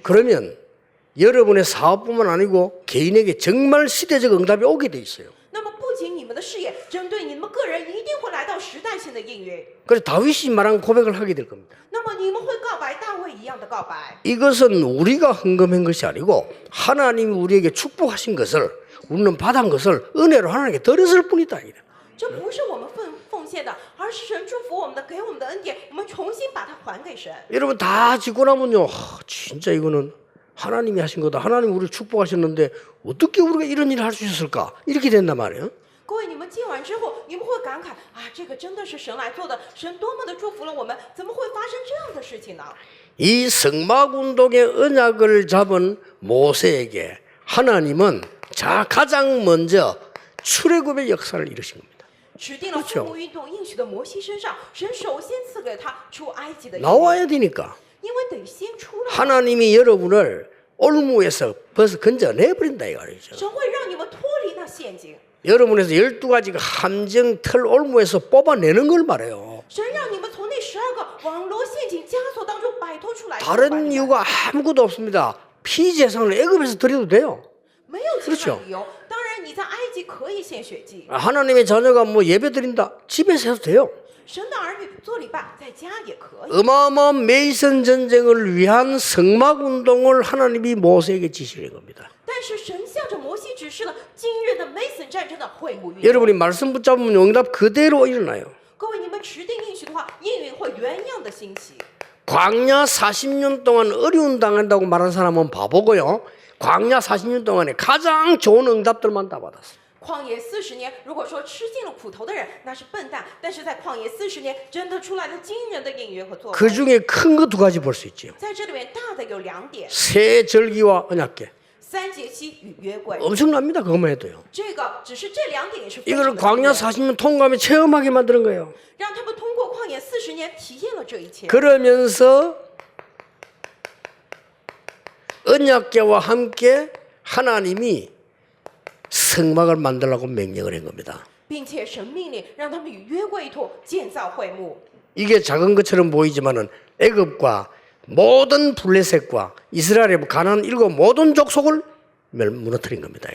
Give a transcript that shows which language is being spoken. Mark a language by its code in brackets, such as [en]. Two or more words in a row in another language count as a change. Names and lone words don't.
[ko] 그러면 여러분의 사업뿐만 아니고 개인에게 정말 시대적 응답이 오게 돼 있어요. [zh] 那么不仅你们的事业，针对你们个人一定会来到时代性的应允。 [ko] 그래서 다윗이 말한 고백을 하게 될 겁니다. [zh] 那么你们会告白大卫一样的告白。 [ko] 이것은 우리가 헌금한 것이 아니고 하나님이 우리에게 축복하신 것을 우리는 받은 것을 은혜로 하나님께 드렸을 뿐이다. [zh] 这不是我们奉献的，而是神祝福我们的，给我们的恩典，我们重新把它还给神。 [ko] 여러분 다 짓고 나면요, 진짜 이거는 하나님이 하신 거다. 하나님 우리를 축복하셨는데 어떻게 우리가 이런 일을 할 수 있었을까? 이렇게 된단 말이에요. [zh] 各位，你们建完之后，你们会感慨啊，这个真的是神来做的，神多么的祝福了我们，怎么会发生这样的事情呢？ [ko] 이 성막운동의 언약을 잡은 모세에게 하나님은 가장 먼저 출애굽의 역사를 이루신 겁니다. [zh] 指定了会幕运动应许的摩西身上，神首先赐给他出埃及的应许， [ko] 나와야 되니까 [zh] 因为得先出来。 [ko] 하나님이 여러분을 올무에서 벌써 건져내버린다 이거 알죠? [zh] 神会让你们脱离那陷阱， [ko] 여러분에서 12가지가 함정 틀 올무에서 뽑아내는 걸 말해요. [zh] 神让你们从那12个网罗陷阱枷锁当中摆脱出来。 [ko] 다른 이유가 아무것도 없습니다. 피제사를 애굽에서 드려도 돼요. [zh] 没有其他 [ko] 그렇죠 [zh] 理由。当然，你在埃及可以献血祭， [ko] 하나님의 자녀가 뭐 예배 드린다. 집에서 해도 돼요. [zh] 神的儿女做礼拜在家也可以。 [ko] 어마어마한 메이슨 전쟁을 위한 성막 운동을 하나님이 모세에게 지시한 겁니다. [zh] 但是神向着摩西指示了今日的 Mason 战争的会幕运动。 [ko] 여러분이 말씀 붙잡으면 응답 그대로 일어나요. [zh] 各位，你们持定应许的话，应允会原样的兴起。 [ko] 광야 40년 동안 어려운 당한다고 말한 사람은 바보고요. 광야 40년 동안에 가장 좋은 응답들만 다 받았어요. [zh] 旷野40年，如果说吃尽了苦头的人，那是笨蛋；但是在旷野40年，真的出来了惊人的应允和作为。 [ko] 그 중에 큰 거 2가지 볼 수 있죠. [zh] 在这里面大的有2点： [ko] 새 절기와 언약궤. [zh] 三节期与约柜。 [ko] 엄청납니다. 그것만 해도요. [zh] 这个只是这2点也是非 [ko] 이걸 [zh] 常的 [ko] 광야 [zh] 惊人 [ko] 40년 통과하며 체험하게 만드는 거예요. [zh] 让他们通过旷野40年体验了这一切。 [ko] 그러면서 언약궤와 함께 하나님이 성막을 만들라고 명령을 한 겁니다. [zh] 并且神命令让他们与约柜一同建造会幕。 [ko] 이게 작은 것처럼 보이지만은 애굽과 모든 블레셋과 이스라엘의 가나안 일곱 모든 족속을 무너뜨린 겁니다.